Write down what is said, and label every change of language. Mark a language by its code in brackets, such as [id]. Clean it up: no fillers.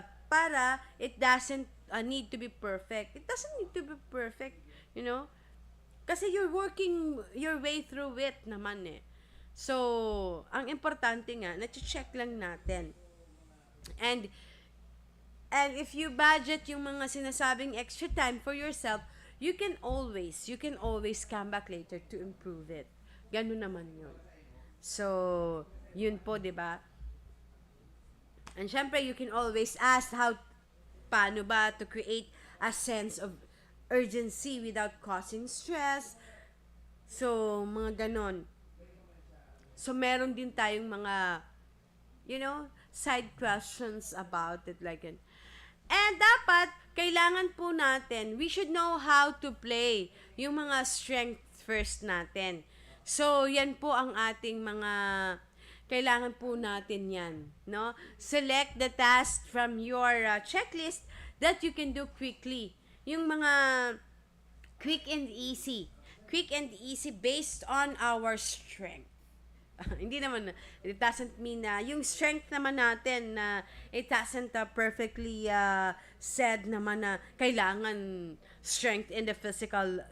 [tl] Para [en] it doesn't need to be perfect. It doesn't need to be perfect, [tl] Kasi [en] you're working your way through it [tl] naman eh. So, ang importante nga, na-check lang natin. [en] And if you budget [tl] yung mga sinasabing [en] extra time for yourself, you can always come back later to improve it. [tl] Ganun naman yun. So, yun po, 'di ba? [en] And syempre, you can always ask [tl] paano ba [en] to create a sense of urgency without causing stress. [tl] So, mga ganon. So, meron din tayong mga, [en] side questions about it like it. And [tl] dapat, kailangan po natin, [en] we should know how to play [tl] yung mga [en] strength first [tl] natin. So, yan po ang ating mga, kailangan po natin yan, no? [en] Select the task from your checklist that you can do quickly. [tl] Yung mga [en] quick and easy based on our strength. [tl] Hindi naman, [en] it doesn't mean [tl] na, yung [en] strength [tl] naman natin na [en] it doesn't perfectly said [tl] naman na kailangan [en] strength in the physical.